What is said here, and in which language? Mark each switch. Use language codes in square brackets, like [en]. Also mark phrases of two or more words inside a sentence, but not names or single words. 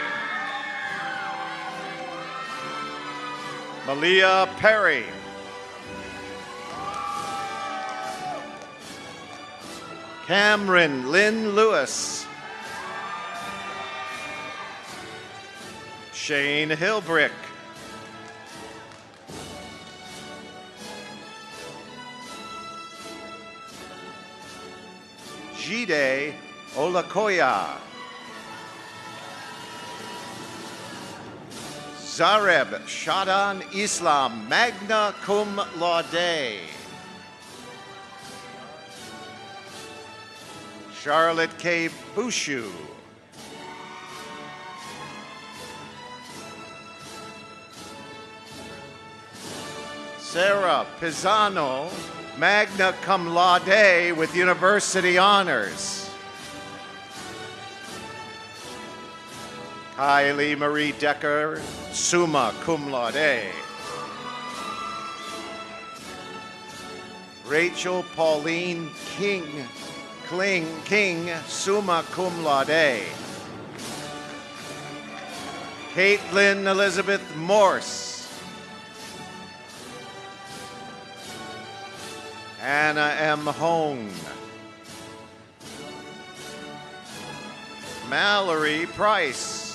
[en] Malia Perry. Cameron Lynn Lewis. Shane Hilbrick. Jide Olakoya. Zareb Shadan Islam, [la] magna cum laude. [en] Charlotte K. Bushu. Sarah Pisano, [la] magna cum laude [en] with university honors. Kylie Marie Decker, [la] summa cum laude. [en] Rachel Pauline King, [la] summa cum laude. [en] Caitlin Elizabeth Morse. Anna M. Hone. Mallory Price.